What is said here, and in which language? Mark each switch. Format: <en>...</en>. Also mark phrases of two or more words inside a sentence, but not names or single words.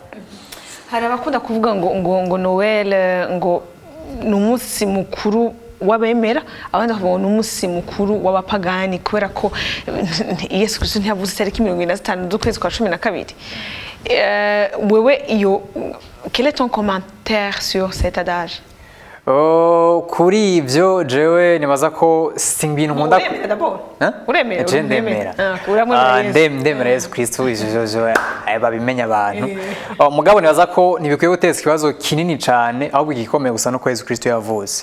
<rn>Hari abakunda kuvuga ngo Noel ngo ni umunsi mukuru wabemera, abandi bavuga n'umunsi mukuru w'abapagani kubera ko Yesu Kristo ntiyavuze itariki 25 z'ukwezi kwa 12. Wewe iyo</rn> <fr>quel est ton commentaire sur cet adage?</fr> <rn>Kuri ivyo jewe nibaza ko singbintu nkunda ndemera Yesu Kristo izo babimenya abantu mugabo nibaza ko ntibikwiye guteza ikibazo kinini cyane ahubwo igikomeye gusa no ko Yesu Kristo yavuze.</rn>